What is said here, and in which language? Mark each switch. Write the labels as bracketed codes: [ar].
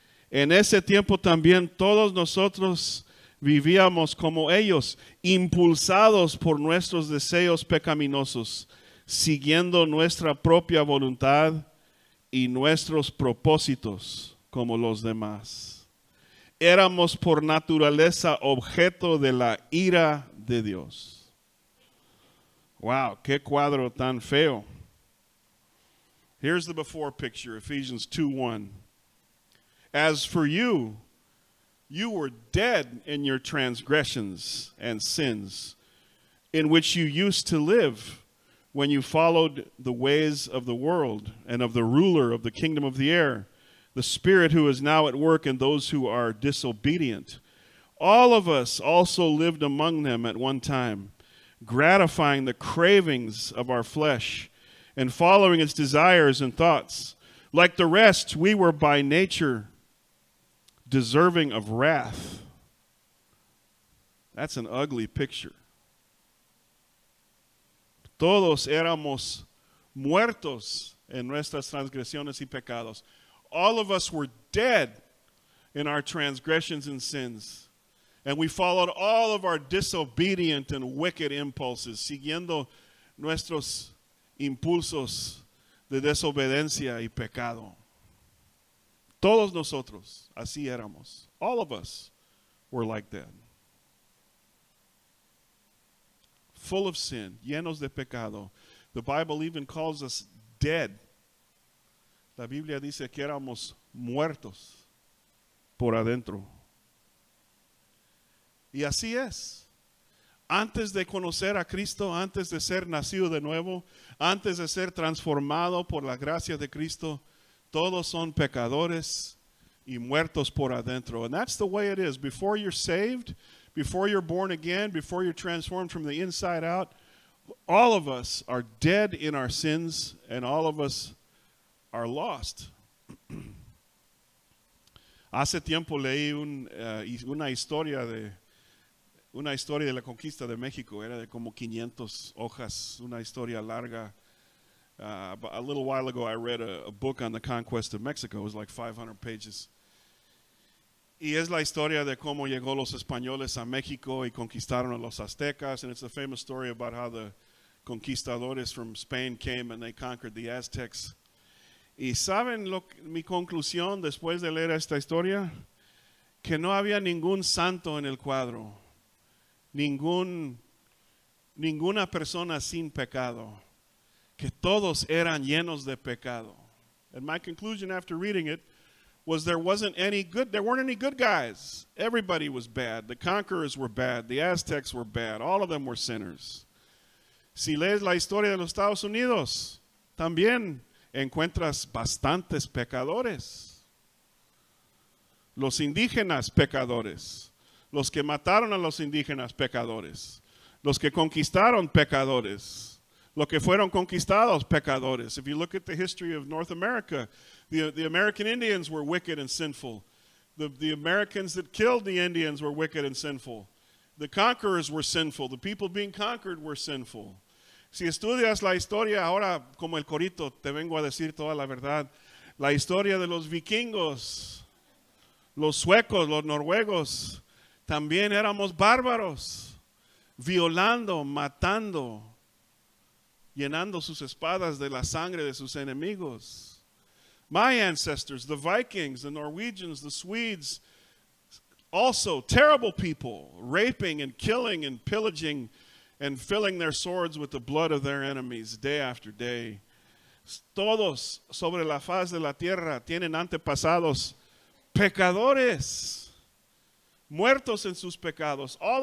[es] En ese tiempo también todos nosotros vivíamos como ellos, impulsados por nuestros deseos pecaminosos, siguiendo nuestra propia voluntad y nuestros propósitos como los demás. Éramos por naturaleza objeto de la ira de Dios. Wow, qué cuadro tan feo. [en] Here's the before picture, Ephesians 2:1. As for you, you were dead in your transgressions and sins, in which you used to live when you followed the ways of the world and of the ruler of the kingdom of the air, the spirit who is now at work in those who are disobedient. All of us also lived among them at one time, gratifying the cravings of our flesh and following its desires and thoughts. Like the rest, we were by nature deserving of wrath. That's an ugly picture. [es] Todos éramos muertos en nuestras transgresiones y pecados. [en] All of us were dead in our transgressions and sins. And we followed all of our disobedient and wicked impulses, siguiendo nuestros impulsos de desobediencia y pecado. Todos nosotros, así éramos. All of us were like that. Full of sin, llenos de pecado. The Bible even calls us dead. [es] La Biblia dice que éramos muertos por adentro. Y así es. Antes de conocer a Cristo, antes de ser nacido de nuevo, antes de ser transformado por la gracia de Cristo, todos son pecadores y muertos por adentro. [en] And that's the way it is. Before you're saved, before you're born again, before you're transformed from the inside out, all of us are dead in our sins and all of us are lost. [es] Hace tiempo leí una historia de la conquista de México. Era de como 500 hojas, una historia larga. [en] A little while ago, I read a book on the conquest of Mexico. It was like 500 pages. Y es la historia de cómo llegó los españoles a México y conquistaron a los aztecas. And it's a famous story about how the conquistadores from Spain came and they conquered the Aztecs. [es] Y saben mi conclusión después de leer esta historia, que no había ningún santo en el cuadro, ninguna persona sin pecado, que todos eran llenos de pecado. [en] And my conclusion after reading it was there weren't any good guys. Everybody was bad. The conquerors were bad. The Aztecs were bad. All of them were sinners. [es] Si lees la historia de los Estados Unidos, también encuentras bastantes pecadores. Los indígenas pecadores. Los que mataron a los indígenas pecadores. Los que conquistaron pecadores. Los que fueron conquistados pecadores. [en] If you look at the history of North America, the American Indians were wicked and sinful. The Americans that killed the Indians were wicked and sinful. The conquerors were sinful. The people being conquered were sinful. [es] Si estudias la historia, ahora como el corito, te vengo a decir toda la verdad. La historia de los vikingos, los suecos, los noruegos, también éramos bárbaros, violando, matando, llenando sus espadas de la sangre de sus enemigos. [en] My ancestors, the Vikings, the Norwegians, the Swedes, also terrible people, raping and killing and pillaging and filling their swords with the blood of their enemies day after day. [es] Todos sobre la faz de la tierra tienen antepasados pecadores, muertos en sus pecados.